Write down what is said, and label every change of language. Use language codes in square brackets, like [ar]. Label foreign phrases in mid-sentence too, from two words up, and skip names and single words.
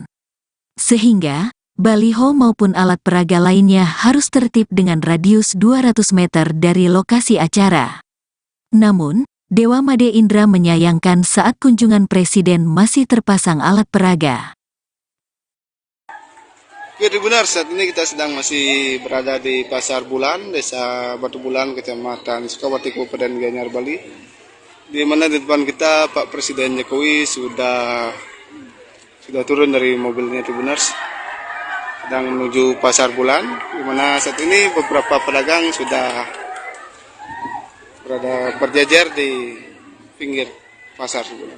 [id] Sehingga, baliho maupun alat peraga lainnya harus tertib dengan radius 200 meter dari lokasi acara. Namun, Dewa Made Indra menyayangkan saat kunjungan Presiden masih terpasang alat peraga. Oke, benar, saat ini kita masih berada di Pasar Bulan, Desa Batu Bulan, Kecamatan Sukawati, Kabupaten Gianyar, Bali. Di mana di depan kita Pak Presiden Jokowi sudah turun dari mobilnya, Tribuners. Sedang menuju Pasar Bulan, di mana saat ini beberapa pedagang sudah berjajar di pinggir pasar.